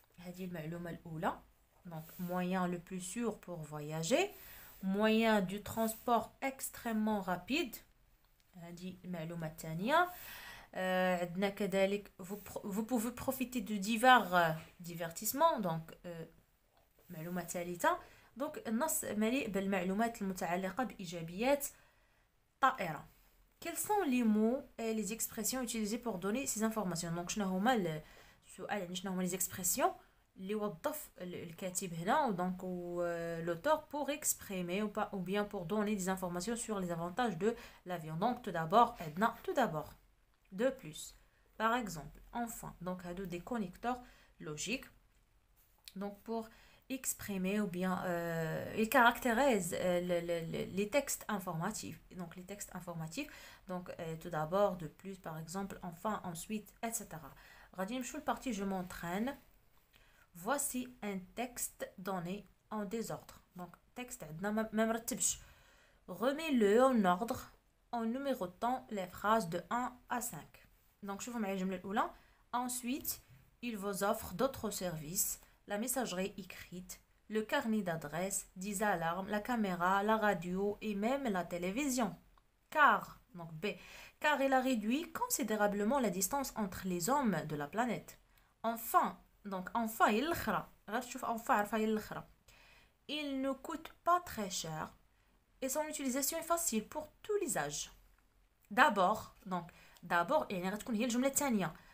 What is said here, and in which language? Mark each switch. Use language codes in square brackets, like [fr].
[ar] هذه المعلومة الأولى. [fr] donc moyen le plus sûr pour voyager. moyen du transport extrêmement rapide. [ar] هذه المعلومة الثانية. عندنا كذلك [fr] vous pouvez profiter de divers divertissements. [ar] donc معلومة ثالثة. donc النص مليء بالمعلومات المتعلقة بإيجابيات الطائرة. [fr] quels sont les mots et les expressions utilisées pour donner ces informations? donc [ar] شنو هما السؤال يعني شنو هما [fr] les expressions [ar] اللي وظف الكاتب هنا [fr] donc l'auteur pour exprimer ou bien pour donner des informations sur les avantages de l'avion. donc tout d'abord عندنا tout d'abord. de plus par exemple enfin. donc [ar] هادو [fr] des connecteurs logiques donc pour exprimer ou bien il caractérise les textes informatifs. donc les textes informatifs donc tout d'abord de plus par exemple enfin ensuite etc. [ar] غادي نمشيو للبارتي [fr] je m'entraîne. voici un texte donné en désordre. donc texte [ar] عندنا ما مرتبش. [fr] remets-le en ordre en numérotant les phrases de 1 à 5. [ar] donc شوفوا معايا الجملة الأولى. [fr] ensuite il vous offre d'autres services. la messagerie écrite, le carnet d'adresse, des alarmes, la caméra, la radio et même la télévision. car donc B car il a réduit considérablement la distance entre les hommes de la planète. enfin donc enfin [ar] هي الأخرى غير تشوف enfin عرفها هي الأخرى. [fr] il ne coûte pas très cher et son utilisation est facile pour tous les âges. d'abord donc d'abord [ar] يعني غتكون هي الجملة الثانية.